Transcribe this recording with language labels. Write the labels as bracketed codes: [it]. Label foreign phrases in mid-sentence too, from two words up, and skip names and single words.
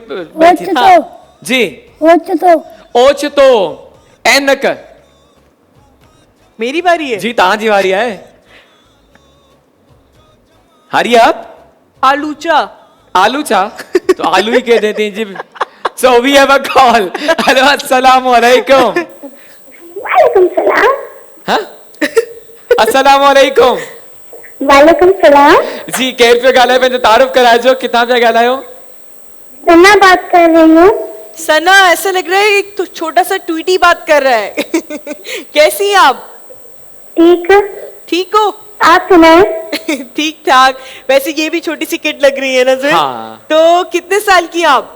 [sd] ओचतो जी ओचतो ओचतो एनक [hi] मेरी बारी है। [sd] जी तहां जी वारी है। हरी आप [hi] आलूचा। आलू चा तो आलू ही कह देते हैं जी। [en] So we have a call. Hello, [ar] السلام عليكم. وعليكم السلام. [hi] हाँ? [ar] السلام عليكم. وعليكم السلام. [sd] जी केर पे गाला है पंहिंजो तारुफ कराए जो किथां पिया ॻाल्हायो? [hi] सना बात कर रही हूँ। सना, ऐसा लग रहा है एक तो छोटा सा ट्वीटी बात कर रहा है। कैसी हैं आप? ठीक। ठीक हो? आप सुनाए? ठीक ठाक। वैसे ये भी छोटी सी किड लग रही है ना सर? हाँ। तो कितने साल की हैं आप?